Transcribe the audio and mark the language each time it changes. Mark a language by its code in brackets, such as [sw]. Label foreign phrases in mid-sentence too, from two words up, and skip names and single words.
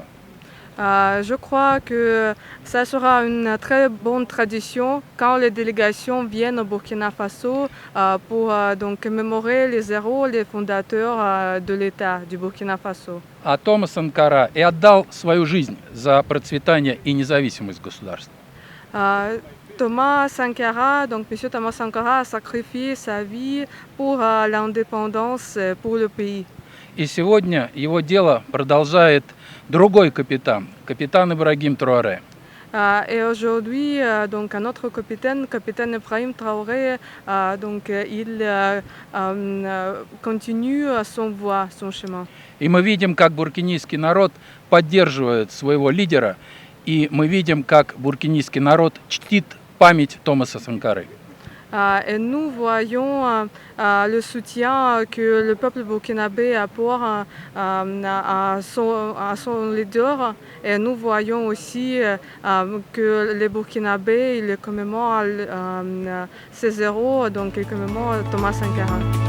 [fr] Je crois que ça sera une très bonne tradition quand les délégations viennent au Burkina Faso pour donc commémorer les héros, les fondateurs de l'État du Burkina Faso. [ru] А Томас Санкара и отдал свою жизнь за процветание и независимость государства. [fr] Thomas Sankara, donc M. Thomas Sankara a sacrifié sa vie pour l'indépendance pour le pays. [ru] И сегодня его дело продолжает другой капитан, капитан Ибрагим Траоре. [fr] Et aujourd'hui, donc un autre capitaine Ibrahim Traoré, donc il continue son voie, son chemin. [ru] И мы видим, как буркинийский народ поддерживает своего лидера, и мы видим, как буркинийский народ чтит память Томаса Санкары. [fr] Et nous voyons le soutien que le peuple burkinabé apporte à son leader. Et nous voyons aussi que les Burkinabés ils commémorent ces héros, donc ils commémorent Thomas Sankara.